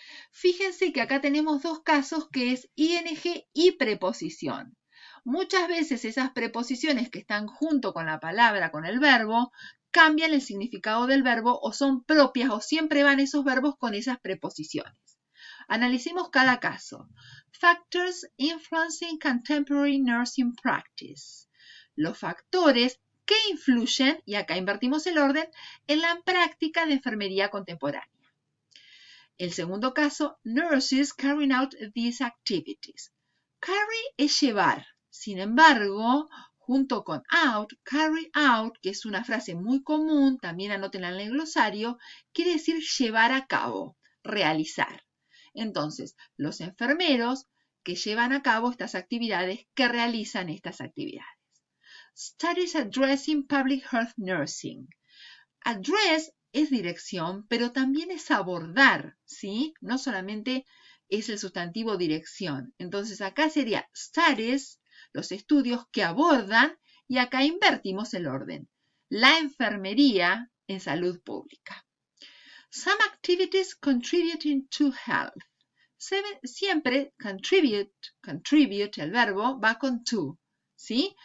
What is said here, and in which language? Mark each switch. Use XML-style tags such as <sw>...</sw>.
<es>Fíjense que acá tenemos dos casos que es ING y preposición. Muchas veces esas preposiciones que están junto con la palabra, con el verbo, cambian el significado del verbo o son propias o siempre van esos verbos con esas preposiciones. Analicemos cada caso.</es> <en>Factors influencing contemporary nursing practice.</en> <es>Los factores que influyen, y acá invertimos el orden, en la práctica de enfermería contemporánea. El segundo caso,</es> <en>nurses carrying out these activities.</en> <es>Carry es llevar. Sin embargo, junto con out, carry out, que es una frase muy común, también anótenla en el glosario, quiere decir llevar a cabo, realizar. Entonces, los enfermeros que llevan a cabo estas actividades, que realizan estas actividades.</es> <en>Studies addressing public health nursing.</en> <es>Address es dirección, pero también es abordar, ¿sí? No solamente es el sustantivo dirección. Entonces acá sería studies, los estudios que abordan, y acá invertimos el orden. La enfermería en salud pública.</es> <en>Some activities contributing to health.</en> <es>Siempre contribute, el verbo va con to. ¿Sí?</es>